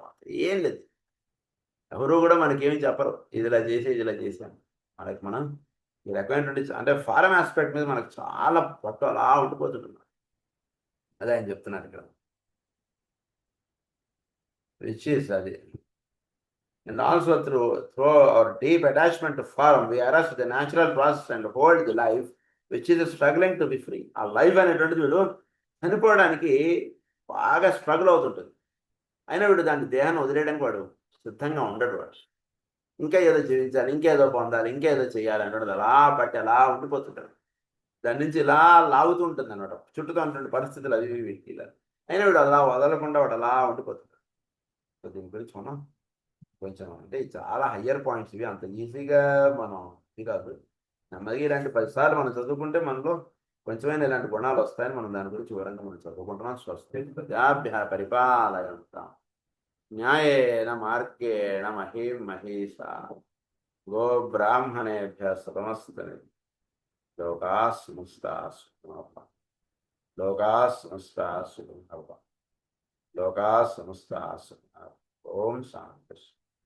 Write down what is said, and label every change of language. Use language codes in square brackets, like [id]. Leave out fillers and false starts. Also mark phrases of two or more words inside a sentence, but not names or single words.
[te] ఏం లేదు, ఎవరు కూడా మనకేమి చెప్పరు, ఇది ఇలా చేసాం మనకి మనం ఈ రకమైనటువంటి అంటే [en] form aspect [te] మీద మనకు చాలా పట్టు అలా ఉండిపోతుంటున్నాం. అదే ఆయన చెప్తున్నాడు ఇక్కడ, [en] which is [te] అది. [en] And also through our deep attachment to form, we arrest the natural process and hold the life which is struggling to be free. [te] ఆ లైఫ్ అనేటువంటిది వీడు చనిపోవడానికి బాగా స్ట్రగుల్ అవుతుంటుంది. అయినా వీడు దాని దేహాన్ని వదిలేయడానికి వాడు సిద్ధంగా ఉండడు. వాడు ఇంకా ఏదో జీవించాలి, ఇంకేదో పొందాలి, ఇంకేదో చేయాలి అంటాడు. అలా బట్టి అలా ఉండిపోతుంటాడు. దాని నుంచి ఇలా లాగుతూ ఉంటుంది అనమాట, చుట్టూతో ఉన్నటువంటి పరిస్థితులు అవి ఇవి ఇలా. అయినా వీడు అలా వదలకుండా వాడు అలా ఉండిపోతుంటాడు. సో దీని గురించి మనం కొంచెం అంటే చాలా [en] higher points [te] ఇవి, అంత ఈజీగా మనం ఇది కాదు. నెమ్మదిగా ఇలాంటి 10 సార్లు మనం చదువుకుంటే మనలో కొంచెమైనా ఇలాంటి గుణాలు వస్తాయని మనం దాని గురించి వివరంగా మనం చదువుకుంటున్నాం. [sa] స్వస్తి ప్రజాభ్యः పరిపాలయంతాం న్యాయేన మార్గేణ మహీం మహీషాः గో బ్రాహ్మణేభ్యः శతమస్తు లోకాः సమస్తాः సుఖినో భవంతు. లోకాः సమస్తాः సుఖినో భవంతు. లోకాः సమస్తాः సుఖినో భవంతు. ఓం శాంతి.